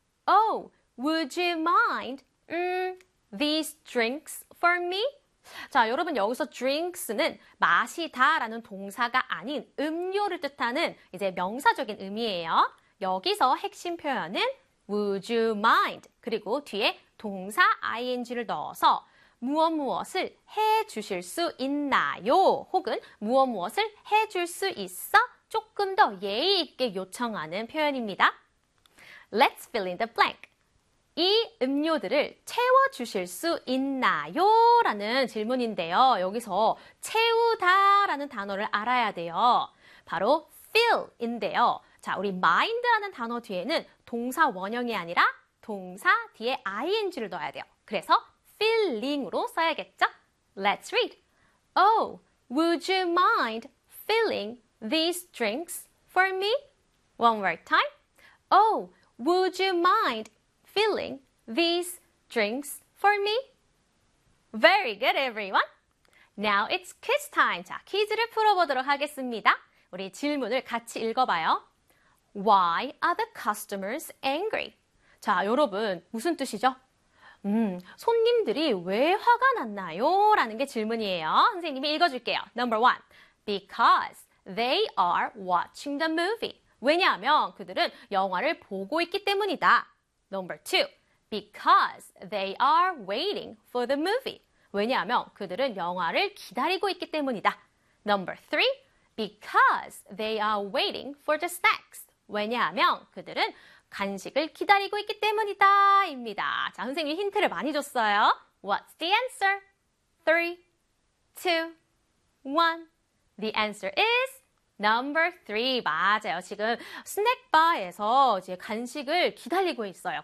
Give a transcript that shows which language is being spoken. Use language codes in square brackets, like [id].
[en] Oh, would you mind, these drinks for me? [ko] 자, 여러분, 여기서 drinks는 마시다라는 동사가 아닌 음료를 뜻하는 이제 명사적인 의미예요. 여기서 핵심 표현은 [en] would you mind? [ko] 그리고 뒤에 동사 ing를 넣어서 무엇무엇을 해 주실 수 있나요? 혹은 무엇무엇을 해줄수 있어? 조금 더 예의 있게 요청하는 표현입니다. [en] Let's fill in the blank. [ko] 이 음료들을 채워 주실 수 있나요? 라는 질문인데요. 여기서 채우다라는 단어를 알아야 돼요. 바로 fill인데요. 자, 우리 mind라는 단어 뒤에는 동사 원형이 아니라 동사 뒤에 ing를 넣어야 돼요. 그래서 filling으로 써야겠죠? [en] Let's read. Oh, would you mind filling these drinks for me? One more time. Oh, would you mind filling these drinks for me? Very good, everyone. Now it's quiz time. [ko] 자, 퀴즈를 풀어보도록 하겠습니다. 우리 질문을 같이 읽어봐요. [en] Why are the customers angry? [ko] 자, 여러분, 무슨 뜻이죠? 손님들이 왜 화가 났나요? 라는 게 질문이에요. 선생님이 읽어줄게요. [en] Number one, because they are watching the movie. [ko] 왜냐하면 그들은 영화를 보고 있기 때문이다. [en] Number two, because they are waiting for the movie. [ko] 왜냐하면 그들은 영화를 기다리고 있기 때문이다. [en] Number three, because they are waiting for the snacks. [ko] 왜냐하면 그들은 간식을 기다리고 있기 때문이다입니다. 자, 선생님이 힌트를 많이 줬어요. [en] What's the answer? 3, 2, 1. The answer is number 3. [ko] 맞아요. 지금 스낵바에서 이제 간식을 기다리고 있어요.